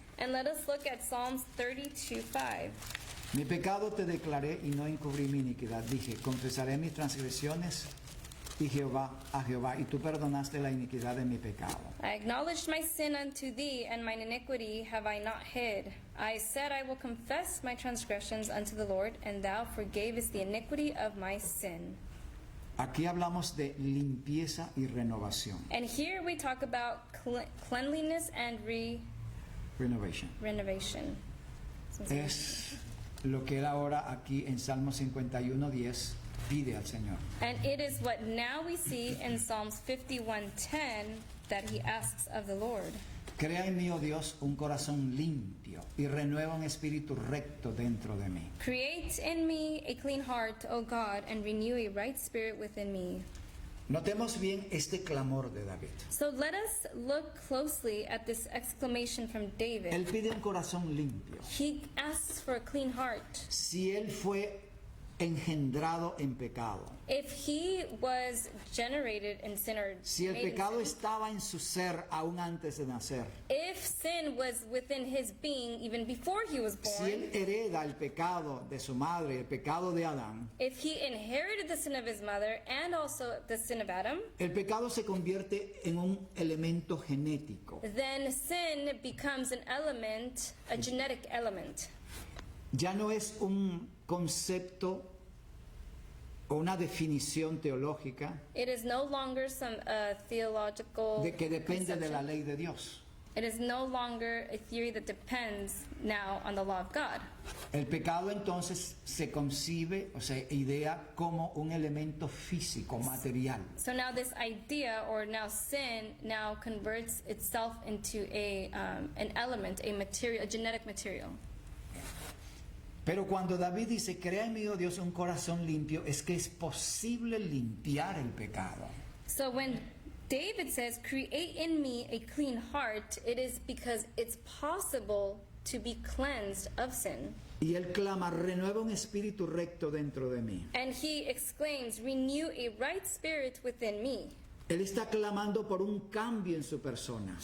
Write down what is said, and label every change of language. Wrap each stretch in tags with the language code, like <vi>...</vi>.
<en>And let us look at Psalms 32:5.</en> <es>Mi pecado te declaré y no encubrí mi iniquidad. Dije, confesaré mis transgresiones a Jehová, y tú perdonaste la iniquidad de mi pecado.</es> <en>I acknowledged my sin unto thee, and mine iniquity have I not hid. I said, I will confess my transgressions unto the Lord, and thou forgavest the iniquity of my sin.</en> <es>Aquí hablamos de limpieza y renovación.</es> <en>And here we talk about cleanliness and Renovation. renovation.</en> <es>Es lo que él ahora aquí en Salmo 51:10 pide al Señor.</es> <en>And it is what now we see in Psalms 51:10 that he asks of the Lord.</en> <es>Crea en mí, oh Dios, un corazón limpio y renueva un espíritu recto dentro de mí.</es> <en>Create in me a clean heart, O God, and renew a right spirit within me.</en> <es>Notemos bien este clamor de David.</es> <en>So let us look closely at this exclamation from David.</en> <es>Él pide un corazón limpio.</es> <en>He asks for a clean heart.</en> <es>Si él fue engendrado en pecado,</es> <en>If he was generated in sin or</en> <es>si el</es> <en>made in</en> <es>pecado</es> <en>sin,</en> <es>estaba en su ser aún antes de nacer,</es> <en>if sin was within his being even before he was</en> <es>si</es> <en>born,</en> <es>él hereda el pecado de su madre, el pecado de Adán,</es> <en>if he inherited the sin of his mother and also the sin of Adam,</en> <es>el pecado se convierte en un elemento genético.</es> <en>then sin becomes an element, a genetic element.</en> <es>Ya no es un concepto o una definición teológica</es> <en>It is no longer some theological</en> <es>de que depende de la</es> <en>conception.</en> <es>ley de Dios.</es> <en>It is no longer a theory that depends now on the law of God.</en> <es>El pecado entonces se concibe o se idea como un elemento físico, material.</es> <en>So now this idea, or now sin, now converts itself into an element, a material, a genetic material.</en> <es>Pero cuando David dice, crea en mí, oh Dios, un corazón limpio, es que es posible limpiar el pecado.</es> <en>So when David says, create in me a clean heart, it is because it's possible to be cleansed of sin.</en> <es>Y él clama, renueva un espíritu recto dentro de mí.</es> <en>And he exclaims, renew a right spirit within me.</en> <es>Él está clamando por un cambio en su persona,</es>